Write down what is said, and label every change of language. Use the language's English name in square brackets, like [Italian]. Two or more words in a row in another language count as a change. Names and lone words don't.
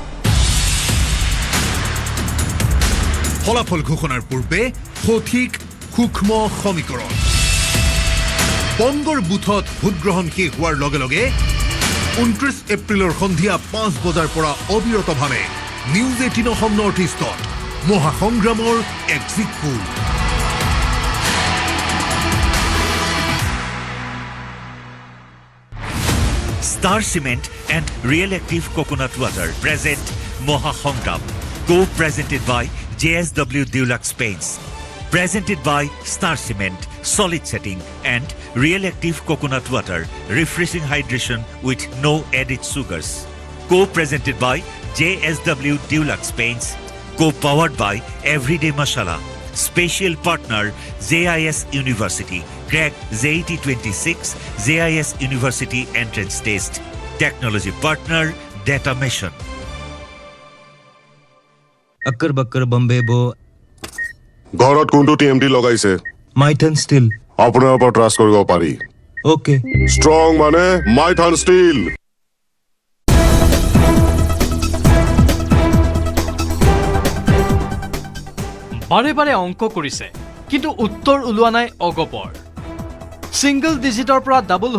[Assamese] ফলাফল ঘোষণাৰ পূৰ্বে সঠিক সূক্ষ্ম সমীকৰণ বংগৰ বুথত ভোটগ্ৰহণ শেষ হোৱাৰ লগে লগে 29 এপ্ৰিলৰ সন্ধিয়া 5 বজাৰ পৰা অবিৰতভাৱে নিউজ 18 অসম নৰ্থ ইষ্টত মহাসংগ্ৰামৰ [English] exit poll Star Cement and Real Active Coconut Water present Mohasongram, co-presented by JSW Deluxe Paints. Presented by Star Cement, Solid Setting and Real Active Coconut Water, Refreshing Hydration with no added sugars. Co-presented by JSW Deluxe Paints. Co-powered by Everyday Masala. Special partner JIS University. Crack JET 26 JIS University Entrance Test. Technology partner Data Mission. [Hindi] अक्कर बक्कर बम्बे बो [Assamese] ঘৰত কোনটো টিএমটি লগাইছে माइथन स्टील আপোনাৰ ওপৰত ট্ৰাষ্ট কৰিব পাৰি ओके ষ্ট্ৰং মানে মাইথান ষ্টীল বাৰে বাৰে অংক কৰিছে কিন্তু উত্তৰ ওলোৱা নাই অগপৰ [English] single digitৰ [Assamese] পৰা ডাবল